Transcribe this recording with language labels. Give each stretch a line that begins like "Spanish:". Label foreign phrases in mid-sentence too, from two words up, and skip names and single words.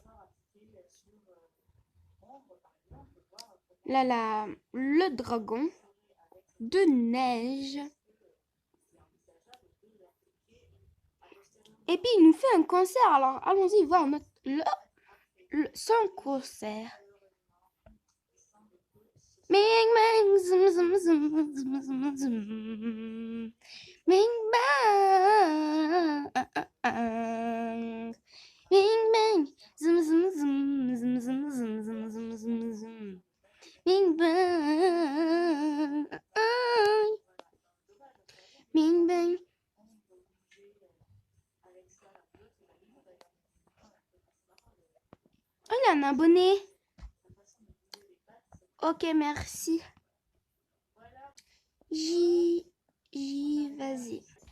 French: Là, le dragon de neige. Et puis, il nous fait un concert. Alors, allons-y voir son concert. Bing bang, zoom zoom zoom zoom zoom zoom. Bing bang, bing bang, zoom zoom zoom zoom zoom zoom zoom zoom zoom zoom. Bing bang, bing bang. Oh, il y a un abonné. Ok, merci. Vas-y.